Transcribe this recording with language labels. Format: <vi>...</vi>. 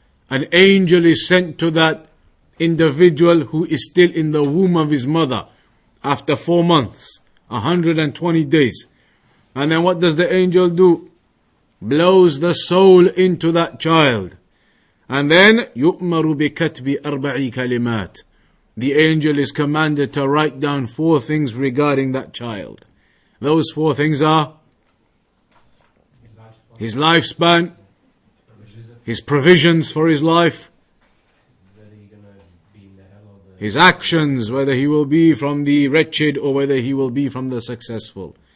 <en>An angel is sent to that individual who is still in the womb of his mother after 4 months, 120 days. And then what does the angel do? Blows the soul into that child. And then</en> <ar>يُؤْمَرُ بِكَتْبِ 40 كَلِمَاتٍ.</ar> <en>The angel is commanded to write down 4 things regarding that child. Those 4 things are his lifespan, his provisions for his life, his actions, whether he will be from the wretched or whether he will be from the successful.</en>